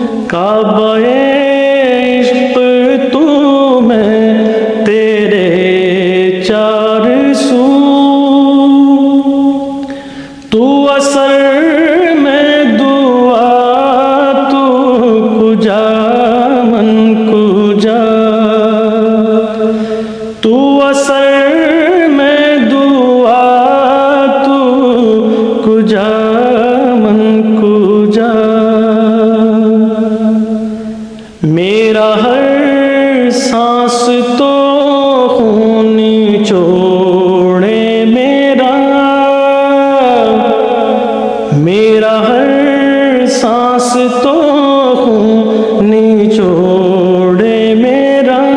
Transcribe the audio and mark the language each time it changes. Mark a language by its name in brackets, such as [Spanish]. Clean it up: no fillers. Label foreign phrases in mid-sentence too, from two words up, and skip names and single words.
[Urdu] کعبہ عشق تو میں تیرے چار سو، تو اثر میں دعا [Persian] تو کجا من کجا، [Urdu] تو اثر میں دعا [Persian] تو کجا من کجا، [Urdu] میرا ہر سانس تو خون چھوڑے میرا، میرا ہر سانس تو خون چھوڑے میرا،